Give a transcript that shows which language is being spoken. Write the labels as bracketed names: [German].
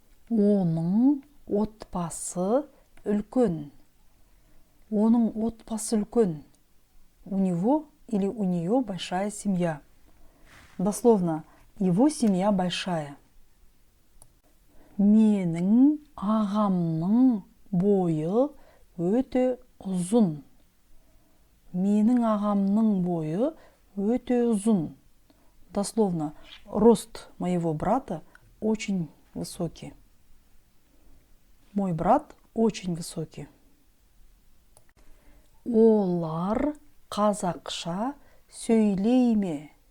[Kazakh] Оның отбасы үлкен. Оның отбасы үлкен. [Russian] У него или у нее большая семья. Дословно, его семья большая. [Kazakh] Менің ағамның бойы өте ұзын. Менің ағамның бойы өте ұзын. [Russian] Дословно, рост моего брата очень высокий. Мой брат очень высокий. [Kazakh] Олар қазақша сөйлей ме?